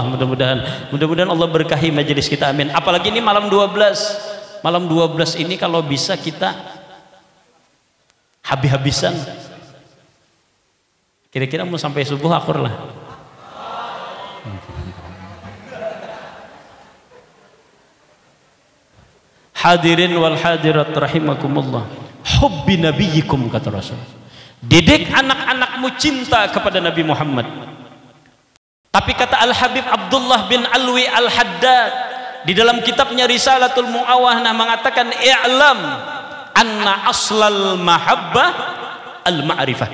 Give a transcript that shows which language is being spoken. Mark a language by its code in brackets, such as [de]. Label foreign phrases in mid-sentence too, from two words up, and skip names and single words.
[id] Mudah-mudahan Allah berkahi majelis kita, amin. Apalagi ini malam 12 ini kalau bisa kita habis-habisan kira-kira mau sampai subuh akur lah. [ar] حاضرين والحاضرات رحمكم الله حب نبيكم [id] kata Rasul, didik anak-anakmu cinta kepada Nabi Muhammad. Tapi kata Al-Habib Abdullah bin Alwi Al-Haddad di dalam kitabnya Risalatul Mu'awahnah mengatakan [ar] اعلم أن أصل المحبة المعرفة.